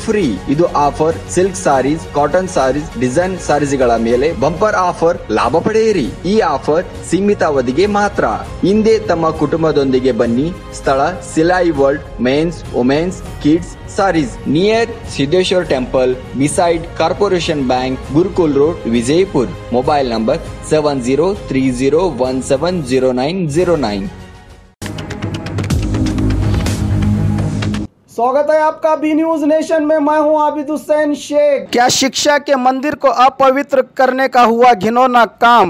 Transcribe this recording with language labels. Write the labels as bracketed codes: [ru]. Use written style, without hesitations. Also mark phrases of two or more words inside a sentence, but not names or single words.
[kn] ಫ್ರೀ ಇದು ಆಫರ್ [en] silk sarees cotton sarees design sarees [kn] ಮೇಲೆ [en] bumper offer [kn] ಲಾಭ ಪಡೆಯಿರಿ ಈ ಆಫರ್ ಸೀಮಿತ ಅವಧಿಗೆ ಮಾತ್ರ ಹಿಂದೆ ತಮ್ಮ ಕುಟುಂಬದೊಂದಿಗೆ ಬನ್ನಿ ಸ್ಥಳ ಸಿಲಾಯಿ ವರ್ಲ್ಡ್ [en] mens womens kids sarees near Siddeshwara temple beside Corporation Bank Gurukul road [kn] ವಿಜಯಪುर [en] mobile number [kn] 7030170909। [hi] स्वागत है आपका बी न्यूज नेशन में। मैं हूं आबिद हुसैन शेख। क्या शिक्षा के मंदिर को अपवित्र करने का हुआ घिनौना काम।